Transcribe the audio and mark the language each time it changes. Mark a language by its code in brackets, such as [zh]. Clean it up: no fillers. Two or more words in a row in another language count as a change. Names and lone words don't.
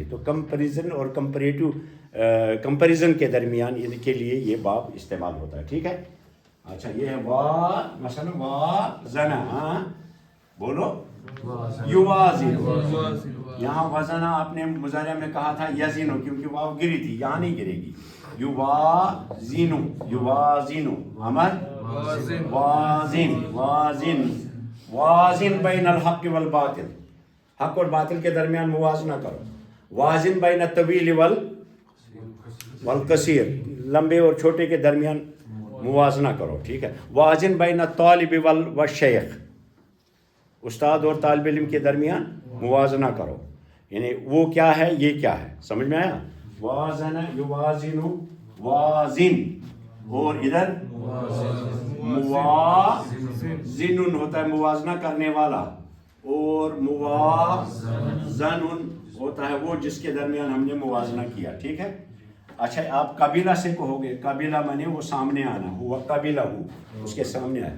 [ur] تو کمپیریزن اور کمپیریزن کے درمیان ان کے لیے یہ باب استعمال ہوتا ہے، ٹھیک ہے۔ اچھا یہ ہے مثلا وازنہ، ہاں بولو یوازن، یہاں وزنہ آپ نے مضارع میں کہا تھا یزنو، کیونکہ واو گری تھی، یہاں نہیں گرے گی، [ar] یوازنو، یوازنو، [ur] امر [ar] وازن، وازن، وازن بین الحق والباطل، [ur] حق اور باطل کے درمیان موازنہ کرو، [ar] وازن بین الطویل والقصیر، [ur] لمبے اور چھوٹے کے درمیان موازنہ کرو، ٹھیک ہے۔ [ar] وازن بین الطالب والشیخ، [ur] استاد اور طالب علم کے درمیان موازنہ کرو، یعنی وہ کیا ہے یہ کیا ہے، سمجھ میں آیا؟ [ar] وازنہ یوازن، وازن، [ur] اور ادھر موازن ہوتا ہے موازنہ کرنے والا، اور موازن ہوتا ہے وہ جس کے درمیان ہم نے موازنہ کیا، ٹھیک ہے۔ اچھا آپ قبیلہ سے کہو گے، قبیلہ مانے وہ سامنے آنا، ہوا قبیلہ ہو، اس کے سامنے آئے۔